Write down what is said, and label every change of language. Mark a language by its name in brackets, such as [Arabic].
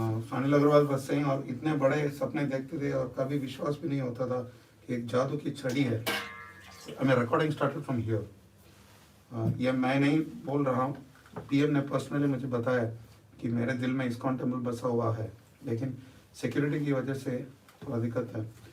[English] Sanil Agarwal was saying, [Hindi] और इतने बड़े सपने देखते थे और कभी विश्वास भी नहीं होता था कि एक जादू की छड़ी है. [English] I mean, recording started from here. [Hindi] ये मैं नहीं बोल रहा हूँ, पीएम ने पर्सनली मुझे बताया कि मेरे दिल में इस्कॉन टेम्पल बसा हुआ है, लेकिन सिक्योरिटी की वजह से थोड़ा दिक्कत है.